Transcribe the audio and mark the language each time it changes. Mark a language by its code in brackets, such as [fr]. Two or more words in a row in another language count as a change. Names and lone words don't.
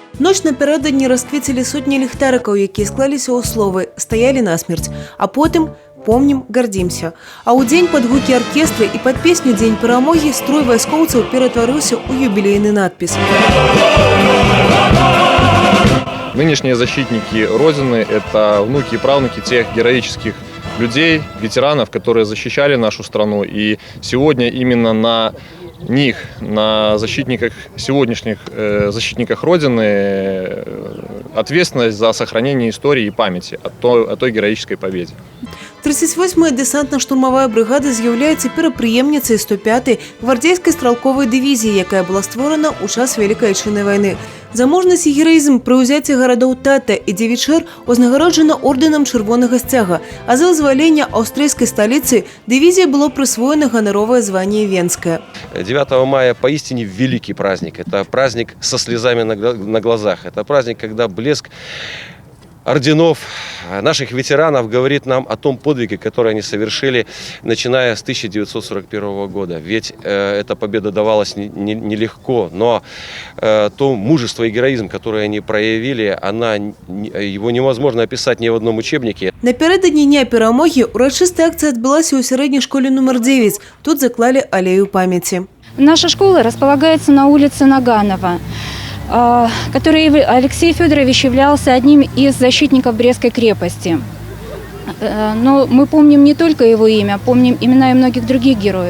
[be] ноч напярэдадні расквецілі сотні ліхтарыкаў, якія склаліся ў словы «Стаялі насмерць», а потым «Помнім, гордимся». А ў дзень пад гукі аркестра і пад песню «Дзень перамогі» строй вайскоўцаў ператварыўся ў юбілейны надпіс. [ru] Нынешние защитники Родины – это внуки и правнуки тех героических людей, ветеранов, которые защищали нашу страну. И сегодня именно на них, на защитниках, сегодняшних защитниках Родины ответственность за сохранение истории и памяти о той героической победе. [be] 38-я десантна-штурмавая бригада з'яўляецца перапрыемніцай 105-й гвардейскай стралковай дывізіі, якая была створана ў час Вялікай Айчыннай вайны. За мужнасць і гераізм пры ўзяцці гарадоў Тата і Дзевічэр узнагароджана ордэнам Чырвонага Сцяга, а за вызваленне аўстрыйскай сталіцы дывізіі было прысвоена ганаровае званне Венскае. [ru] 9 мая поистине великий праздник. Это праздник со слезами на глазах. Это праздник, когда блеск орденов наших ветеранов говорит нам о том подвиге, который они совершили, начиная с 1941 года. Ведь эта победа давалась нелегко, но то мужество и героизм, которые они проявили, его невозможно описать ни в одном учебнике. [be] Напярэдадні дня перамогі урачыстая акцыя адбылася ў сярэдняй школе номер 9. [ru] Тут заклали аллею памяти. Наша школа располагается на улице Наганова, который Алексей Федорович являлся одним из защитников Брестской крепости. Но мы помним не только его имя, помним имена и многих других героев.